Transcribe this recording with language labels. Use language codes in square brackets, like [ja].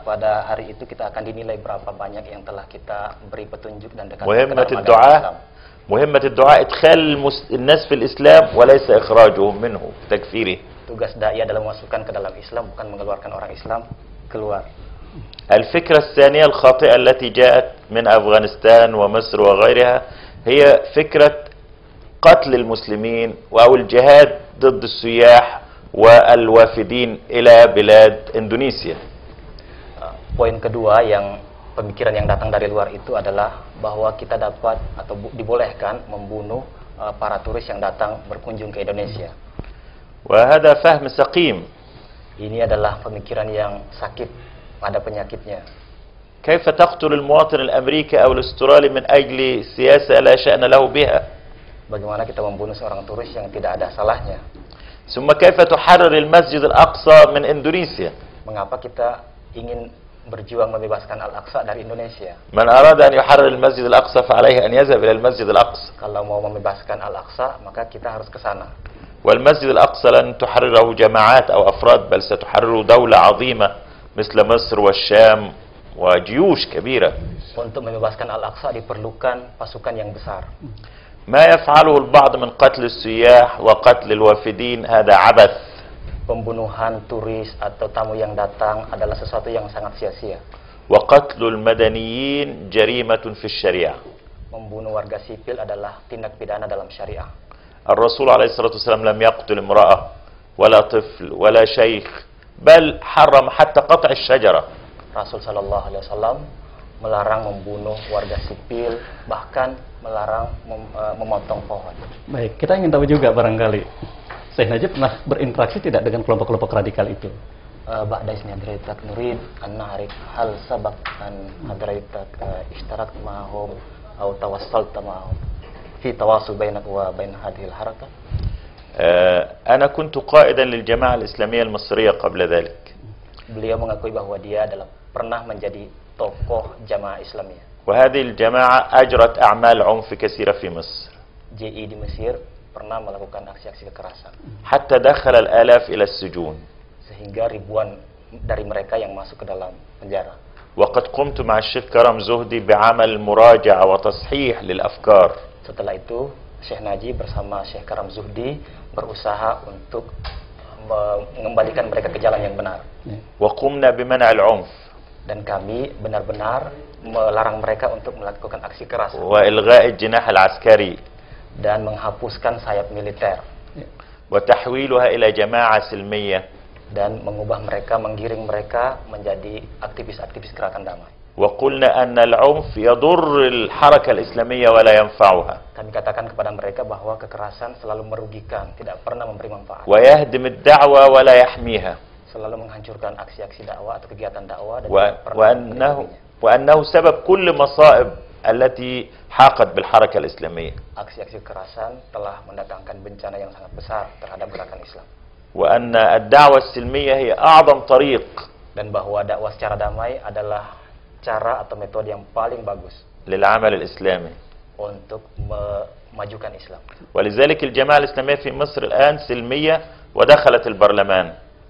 [id] pada hari itu kita akan dinilai berapa banyak yang telah kita beri petunjuk dan dekat [ar] مهمة [id] dalam agama [ar] الدعاء [id] Islam. [ar] مهمة الدعاء إدخال الناس في الإسلام وليس إخراجهم منه تكفيره. [id] Tugas dai adalah memasukkan ke dalam Islam, bukan mengeluarkan orang Islam keluar. [ar] الفكرة الثانية الخاطئة التي جاءت من أفغانستان ومصر وغيرها هي فكرة قتل المسلمين أو الجهاد ضد السياح والوافدين إلى بلاد إندونيسيا. [id] Poin kedua yang pemikiran yang datang dari luar itu adalah bahwa kita dapat atau dibolehkan membunuh para turis yang datang berkunjung ke Indonesia. [ar] وهذا فهم سقيم. [id] Ini adalah pemikiran yang sakit, ada penyakitnya. [ar] كيف تقتل المواطن الأمريكي أو الأسترالي من أجل سياسة لا شأن له بها؟ [id] Bagaimana kita membunuh seorang turis yang tidak ada salahnya? [ar] ثم كيف تحرر المسجد الأقصى من إندونيسيا؟ [id] Mengapa kita ingin berjuang membebaskan Al-Aqsa dari Indonesia? [ar] من أراد أن يحرر المسجد الأقصى فعليه أن يذهب إلى المسجد الأقصى. [id] Kalau mau membebaskan Al-Aqsa, maka kita harus ke sana. [ar] والمسجد الأقصى لن تحرره جماعات أو أفراد، بل ستحرره دولة عظيمة مثل مصر والشام وجيوش كبيرة. [id] Untuk membebaskan Al-Aqsa diperlukan pasukan yang besar. [ar] ما يفعله البعض من قتل السياح وقتل الوافدين هذا عبث. [id] pembunuhan turis atau tamu yang datang adalah sesuatu yang sangat sia-sia. [ar] وقتل المدنيين جريمة في الشريعة. [id] Membunuh warga sipil adalah tindak pidana dalam syariah. [ar] الرسول عليه الصلاة والسلام لم يقتل امرأة ولا طفل ولا شيخ بل حرم حتى قطع الشجرة. [id] Rasul Shallallahu Alaihi Wasallam melarang membunuh warga sipil, bahkan melarang memotong pohon. Baik, kita ingin tahu juga barangkali Syekh Najib pernah berinteraksi tidak dengan kelompok-kelompok radikal itu? [ar] Ba'da ismi hadratak nurid an na'rif hal sabaq an hadratak ishtarak ma'hum atau tawassalta ma'hum fi tawasul bainak wa bain hadhihi al-harakah. أنا كنت قائدا للجماعة الإسلامية المصرية قبل ذلك. [id] Beliau mengakui bahwa dia adalah pernah menjadi tokoh jamaah Islamiyah. [ar] وهذه الجماعة أجرت أعمال عنف كثيرة في مصر. [id] JI di Mesir pernah melakukan aksi-aksi kekerasan. [ar] حتى دخل الآلاف إلى السجون. [id] Sehingga ribuan dari mereka yang masuk ke dalam penjara. [ar] وقد قمت مع الشيخ كرم زهدي بعمل مراجعة وتصحيح للأفكار. [id] Setelah itu, Syekh Najib bersama Syekh Karam Zuhdi berusaha untuk mengembalikan mereka ke jalan yang benar. [ar] وقمنا بمنع العنف. [id] Dan kami benar-benar melarang mereka untuk melakukan aksi keras [ar] وإلغاء الجناح العسكري. [id] dan menghapuskan sayap militer [ar] وتحويلها إلى جماعة سلمية. [id] dan menggiring mereka menjadi aktivis-aktivis gerakan damai. [ar] وقلنا أن العنف يضر الحركة الإسلامية ولا ينفعها. [id] Kami katakan kepada mereka bahwa kekerasan selalu merugikan, tidak pernah memberi manfaat. [ar] ويهدم الدعوة ولا يحميها. [id] Selalu menghancurkan aksi-aksi dakwah atau kegiatan dakwah dan tidak pernah melindunginya. [ar] وأنه سبب كل مصائب التي حاقت بالحركة الإسلامية. [id] Aksi-aksi kekerasan telah mendatangkan bencana yang sangat besar terhadap gerakan Islam. [ar] وأن الدعوة السلمية هي أعظم طريق. [id] Dan bahwa dakwah secara damai adalah cara atau metode yang paling bagus [ar] للعمل الإسلامي. [id] untuk memajukan Islam. [ar] ولذلك الجماعة الإسلامية في مصر الآن سلمية ودخلت البرلمان.